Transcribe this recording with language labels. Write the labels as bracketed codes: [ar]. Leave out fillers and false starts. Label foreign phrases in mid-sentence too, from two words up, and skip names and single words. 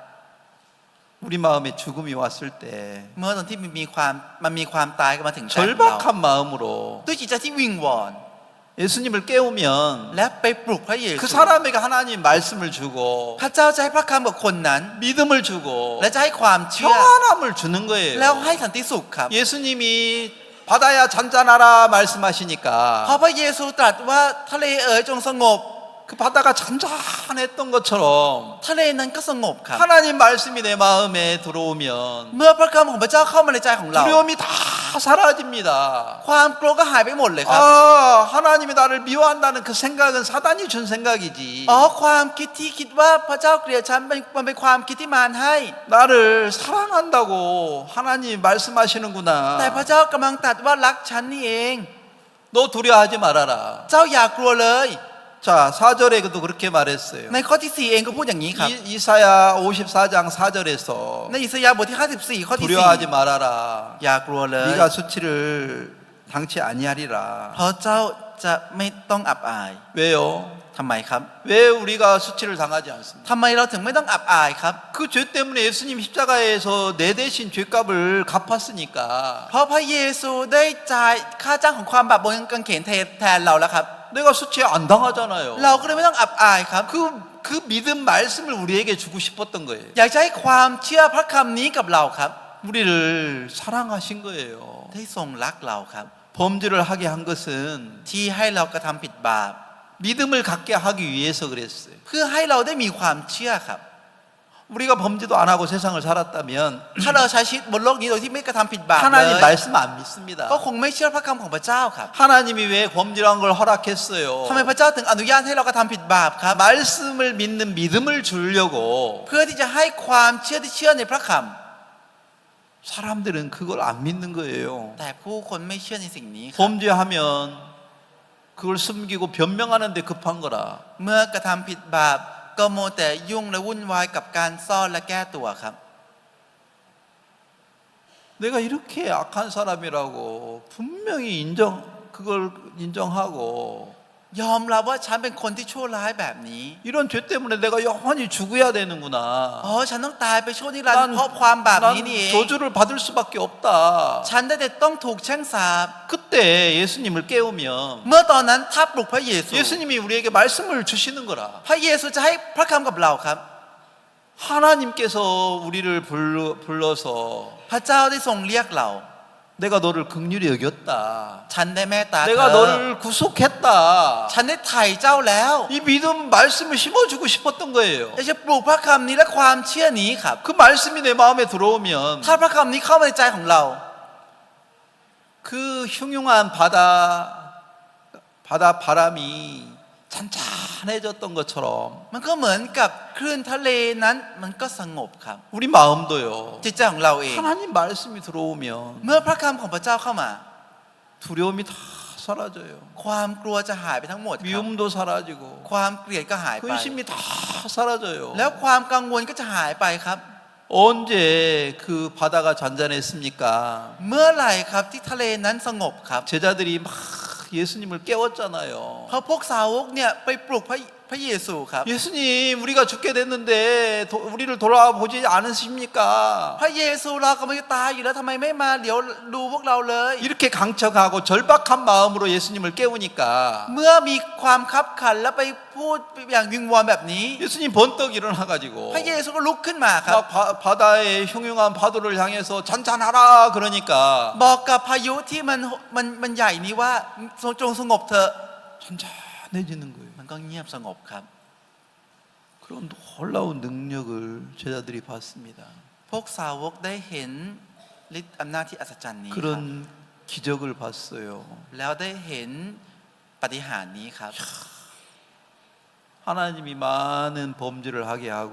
[ko] 우리 마음에 죽음이 왔을 때 [th] เมื่อตอนที่มันมีความตายมาถึงใจของเรา [ko] 절박한 마음으로 [th] ด้วยจิตใจที่วิงวอน [ko] 예수님을 깨우면 [th] และไปปลุกพระเยซู [ko] 그 사람에게 하나님 말씀을 주고 [th] พระเจ้าจะให้พระคำกับคนนั้น [ko] 믿음을 주고 [th] และจะให้ความเชื่อ [ko] 평안함을 주는 거예요. [th] แล้วให้สันติสุขครับ [ko] 예수님이 바다야 잔잔하라 말씀하시니까 [th] เพราะพระเยซูตรัสว่าทะเลเอ๋ยจงสงบ [ko] 그 바다가 잔잔했던 것처럼 [th] ทะเลนั้นก็สงบครับ [ko] 하나님 말씀이 내 마음에 들어오면 [th] เมื่อพระคำของพระเจ้าเข้ามาในใจของเรา [ko] 두려움이 다 사라집니다. [th] ความกลัวก็หายไปหมดเลยครับ [ko] 아, 하나님이 나를 미워한다는 그 생각은 사단이 준 생각이지. [th] อ๋อความคิดที่คิดว่าพระเจ้าเกลียดฉันมันเป็นความคิดที่มารให้ [ko] 나를 사랑한다고 하나님 말씀하시는구나. [th] แต่พระเจ้ากำลังตรัสว่ารักฉันนี่เอง [ko] 너 두려워하지 말아라. [th] เจ้าอย่ากลัวเลย [ko] 자, 4절에도 그렇게 말했어요. [th] ในข้อที่ 4เองก็พูดอย่างนี้ครับ [ko] 이사야 54장 4절에서 [th] ในอิสยาห์บทที่ 54 ข้อที่ [ko] 두려워하지 말아라. [th] 4 อย่ากลัวเลย [ko] 네가 수치를 당치 아니하리라. [th] เพราะเจ้าจะไม่ต้องอับอาย [ko] 왜요? [th] ทำไมครับ [ko] 왜 우리가 수치를 당하지 않습니까? [th] ทำไมเราถึงไม่ต้องอับอายครับ [ko] 그 죄 때문에 예수님 십자가에서 내 대신 죄값을 갚았으니까 [th] เพราะพระเยซูได้จ่ายค่าจ้างของความบาปบนกางเขนแทนเราแล้วครับ [ko] 내가 수치에 안 당하잖아요. [th] เราก็เลยไม่ต้องอับอายครับ [ko] 그 믿음 말씀을 우리에게 주고 싶었던 거예요. [th] อยากจะให้ความเชื่อพระคำนี้กับเราครับ [ko] 우리를 사랑하신 거예요. [th] ได้ทรงรักเราครับ [ko] 범죄를 하게 한 것은 [th] ที่ให้เรากระทำผิดบาป [ko] 믿음을 갖게 하기 위해서 그랬어요. [th] เพื่อให้เราได้มีความเชื่อครับ [ko] 우리가 범죄도 안 하고 세상을 살았다면 [th] ถ้าเราใช้ชีวิตบนโลกนี้โดยที่ไม่กระทำผิดบาปเล [ko] 하나님 [th] ย [ko] 말씀 안 믿습니다. [th] ก็คงไม่เชื่อพระคำของพระเจ้าครับ [ko] 하나님이 왜 범죄란 걸 허락했어요? [th] ทำไมพระเจ้าถึงอนุญาตให้เรากระทำผิดบาปครับ [ko] 말씀을 믿는 믿음을 주려고 [th] เพื่อที่จะให้ความเชื่อที่เชื่อในพระค [ko] 사람들은 그걸 안 믿는 거예요. [th] ำแต่ผู้คนไม่เชื่อในสิ่งนี้ครับ [ko] 범죄하면 그걸 숨기고 변명하는 데 급한 거라. [th] เมื่อกระทำผิดบาปก็โมวแต่ยุ่งและวุ่นวายกับการซ่อนและแก้ตัวครับ [ko] 내가 이렇게 악한 사람이라고 분명히 그걸 인정하고 [th] ยอมรับว่าฉันเป็นคนที่ชั่วร้ายแบบนี้ [ko] 이런 죄 때문에 내가 영원히 죽어야 되는구나. [th] ฉันต้องตายไปชั่วนิรันดร์เพราะความบาปนี้นี่เอง [ko] 저주를 받을 수밖에 없다. [th] ฉันได้แต่ต้องถูกแช่งสาป [ko] 그때 예수님을 깨우면 [th] เมื่อตอนนั้นถ้าปลุกพระเยซู [ko] 예수님이 우리에게 말씀을 주시는 거라. [th] พระเยซูจะให้พระคำกับเราครับ [ko] 하나님께서 우리를 불러서 [th] พระเจ้าได้ทรงเรียกเรา [ko] 내가 너를 긍휼히 여겼다. [th] ฉันได้เมตตาเธ [ko] 내가 [th] อ [ko] 너를 구속했다. [th] ฉันได้ไถ่เจ้าแล้ว [ko] 이 믿음 말씀을 심어주고 싶었던 거예요. [th] อยากจะปลูกพระคำนี้และความเชื่อนี้ครับ [ko] 그 말씀이 내 마음에 들어오면 [th] ถ้าพระคำนี้เข้ามาในใจของเรา [ko] 그 흉흉한 바다 바람이 잔잔해졌던 것처럼 [th] มันก็เหมือนกับคลื่นทะเลนั้นมันก็สงบครับ [ko] 우리 마음도요. [th] จิตใจของเราเอง [ko] 하나님 말씀이 들어오면 [th] เมื่อพระคำของพระเจ้าเข้ามา [ko] 두려움이 다 사라져요. [th] ความกลัวจะหายไปทั้งหมดครับ [ko] 미움도 사라지고 [th] ความเกลียดก็หายไป [ko] 근심이 다 사라져요. [th] แล้วความกังวลก็จะหายไปครับ [ko] 언제 그 바다가 잔잔했습니까? [th] เมื่อไหร่ครับที่ทะเลนั้นสงบครับ [ko] 제자들이 막 예수님을 깨웠잖아요. [th] เพราะพวกสาวกเนี่ยไปปลุกพระเยซูครับ [ko] 예수님, 우리가 죽게 됐는데 우리를 돌아보지 않으십니까? [th] พระเยซูเรากำลังจะตายอยู่แล้วทำไมไม่มาเดี๋ยวดูพวกเราเลย [ko] 이렇게 강척하고 절박한 마음으로 예수님을 깨우니까 [th] เมื่อมีความคับขันแล้วไปพูดอย่างวิงวอนแบบนี้ [ko] 예수님 번떡 일어나가지고 [th] พระเยซูก็ลุกขึ้นมาครับ [ko] 막 바다의 흉흉한 파도를 향해서 잔잔하라 그러니까 [th] บอกกับพายุที่มันใหญ่นี้ว่าจงสงบเถอะ [ko] 잔잔해지는 거예요. [th] มันก็เงียบสงบครับ [ko] 그런 놀라운 능력을 제자들이 봤습니다. [th] พวกสาวกได้เห็นฤทธิ์อำนาจที่อัศจรรย์นี้ครับ [ko] 그런 기적을 봤어요. [th] แล้วได้เห็นปาฏิหาริย์นี้ครับ [ko] 하나님이 많은 범죄를 하게 하고